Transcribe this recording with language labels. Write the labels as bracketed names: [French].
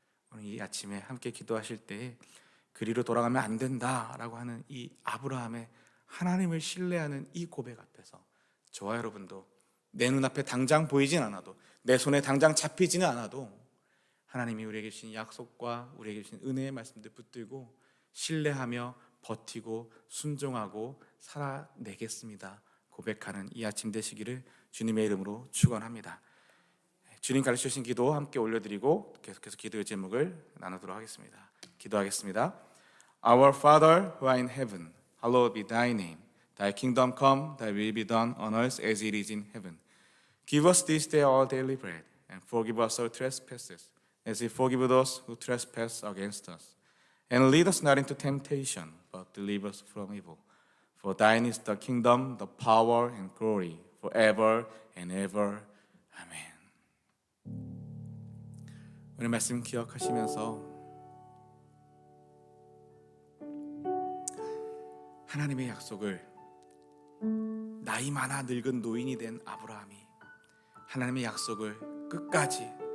[Korean] 오늘 이 아침에 함께 기도하실 때에 그리로 돌아가면 안 된다라고 하는 이 아브라함의 하나님을 신뢰하는 이 고백 앞에서 저와 여러분도 내 눈앞에 당장 보이진 않아도, 내 손에 당장 잡히지는 않아도 하나님이 우리에게 주신 약속과 우리에게 주신 은혜의 말씀들 붙들고 신뢰하며 버티고 순종하고 살아내겠습니다 고백하는 이 아침 되시기를 주님의 이름으로 축원합니다. 주님 가르쳐 주신 기도 함께 올려드리고 계속해서 기도의 제목을 나누도록 하겠습니다. 기도하겠습니다. [English] Our Father who art in heaven, hallowed be thy name. Thy kingdom come, thy will be done on earth as it is in heaven. Give us this day our daily bread, and forgive us our trespasses, as we forgive those who trespass against us. And lead us not into temptation, but deliver us from evil. For thine is the kingdom, the power, and glory, forever and ever. [Korean] 아멘. 오늘 말씀 기억하시면서 하나님의 약속을 나이 많아 늙은 노인이 된 아브라함이 하나님의 약속을 끝까지